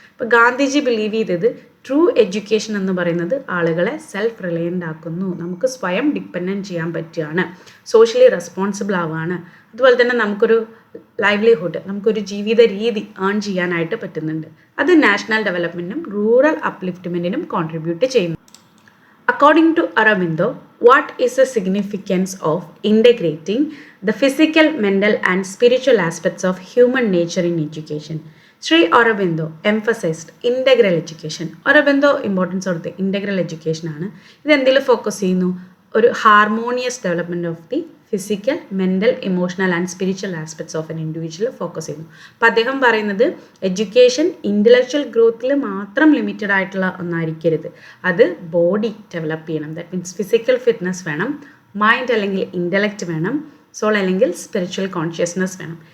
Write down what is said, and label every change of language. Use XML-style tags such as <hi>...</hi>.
<ml>ഇപ്പോൾ ഗാന്ധിജി ബിലീവ് ചെയ്തത് true education എന്ന് പറയുന്നത് ആളുകളെ സെൽഫ് റിലയൻ്റ് ആക്കുന്നു, നമുക്ക് സ്വയം ഡിപ്പെൻഡൻറ്റ് ചെയ്യാൻ പറ്റുകയാണ്, സോഷ്യലി റെസ്പോൺസിബിൾ ആവുകയാണ്, അതുപോലെ തന്നെ നമുക്കൊരു ലൈവ്ലിഹുഡ്, നമുക്കൊരു ജീവിത രീതി ഏൺ ചെയ്യാനായിട്ട് പറ്റുന്നുണ്ട്. അത് നാഷണൽ ഡെവലപ്മെൻറ്റിനും റൂറൽ അപ്ലിഫ്റ്റ്മെൻറ്റിനും കോൺട്രിബ്യൂട്ട് ചെയ്യുന്നു.</ml> <en>According to Aurobindo, what is the significance of integrating the physical, mental and spiritual aspects of human nature in education? Sri Aurobindo emphasized integral education. Aurobindo importance കൊടുത്ത് integral education ആണ്.</en> <ml>ഇത് എന്തിൽ focus ചെയ്യുന്നു?</ml> <en>ഒരു harmonious development of the physical, mental, emotional and spiritual aspects of an individual focus ചെയ്യുന്നു.</en> <ml>അപ്പം അദ്ദേഹം പറയുന്നത് എഡ്യൂക്കേഷൻ ഇൻ്റലക്ച്വൽ ഗ്രോത്തിൽ മാത്രം ലിമിറ്റഡ് ആയിട്ടുള്ള ഒന്നായിരിക്കരുത്. അത് ബോഡി ഡെവലപ്പ് ചെയ്യണം. ദാറ്റ് മീൻസ് ഫിസിക്കൽ ഫിറ്റ്നസ് വേണം, മൈൻഡ് അല്ലെങ്കിൽ ഇൻ്റലക്റ്റ് വേണം, സോൾ അല്ലെങ്കിൽ സ്പിരിച്വൽ കോൺഷ്യസ്നെസ് വേണം.</ml>